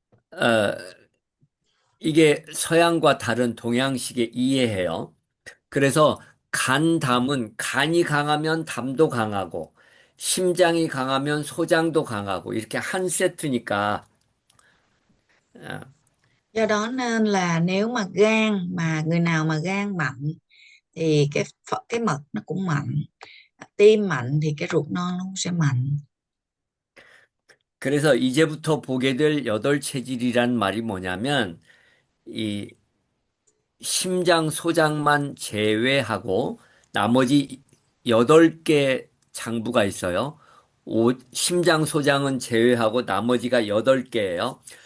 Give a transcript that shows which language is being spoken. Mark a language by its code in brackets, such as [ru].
[ko] 어, 이게 서양과 다른 동양식의 이해해요. 그래서 담은 간이 강하면 담도 강하고 심장이 강하면 소장도 강하고 이렇게 한 세트니까 아, [vi] Do đó nên là nếu mà gan, mà người nào mà gan mạnh thì cái mật nó cũng mạnh, tim mạnh thì cái ruột non nó cũng sẽ mạnh. [ko] 그래서 이제부터 보게 될 여덟 체질이란 말이 뭐냐면 이 심장 소장만 제외하고 나머지 여덟 개 장부가 있어요. 심장 소장은 제외하고 나머지가 여덟 개예요.